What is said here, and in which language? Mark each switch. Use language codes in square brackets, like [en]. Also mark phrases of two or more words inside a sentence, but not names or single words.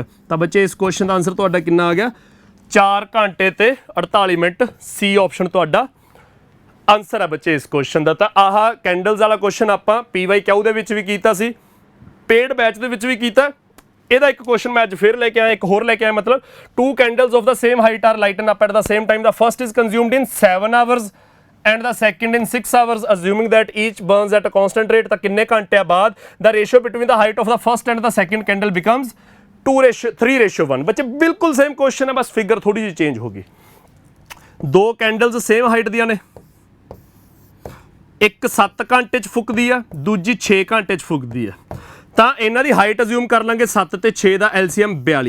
[pa] ਤਾਂ ਬੱਚੇ ਇਸ ਕੁਐਸਚਨ ਦਾ ਆਨਸਰ ਤੁਹਾਡਾ ਕਿੰਨਾ ਆ ਗਿਆ? 4 ਘੰਟੇ ਤੇ 48 ਮਿੰਟ। [en] C option [pa] ਤੁਹਾਡਾ ਆਨਸਰ ਹੈ ਬੱਚੇ ਇਸ ਕੁਐਸਚਨ ਦਾ। ਤਾਂ ਆਹ ਕੈਂਡਲਸ ਵਾਲਾ ਕੁਐਸਚਨ ਆਪਾਂ PYQ ਦੇ ਵਿੱਚ ਵੀ ਕੀਤਾ ਸੀ, [en] paid batch [pa] ਦੇ ਵਿੱਚ ਵੀ ਕੀਤਾ। ਇਹਦਾ ਇੱਕ ਕੁਐਸਚਨ ਮੈਂ ਅੱਜ ਫਿਰ ਲੈ ਕੇ ਆਇਆ, ਇੱਕ ਹੋਰ ਲੈ ਕੇ ਆਇਆ। [en] ਮਤਲਬ 2 candles of the same height are lighten up at the same time. The first is consumed in 7 hours and the second in 6 hours, assuming that each burns at a constant rate. [pa] ਤਾਂ ਕਿੰਨੇ ਘੰਟਿਆਂ ਬਾਅਦ [en] the ratio between the height of the first and the second candle becomes 3:1। [pa] ਬੱਚੇ ਬਿਲਕੁਲ [en] same question [pa] ਹੈ, ਬਸ ਫਿਗਰ ਥੋੜੀ ਜਿਹੀ ਚੇਂਜ ਹੋ ਗਈ। 2 candles [en] same height [pa] ਦੀਆਂ ਨੇ, ਇੱਕ 7 ਘੰਟੇ 'ਚ ਫੁੱਕਦੀ ਆ, ਦੂਜੀ 6 ਘੰਟੇ 'ਚ ਫੁੱਕਦੀ ਆ। ਤਾਂ ਇਹਨਾਂ ਦੀ ਹਾਈਟ ਅਜ਼ਿਊਮ ਕਰ ਲਾਂਗੇ 7 ਤੇ 6 ਦਾ LCM 42।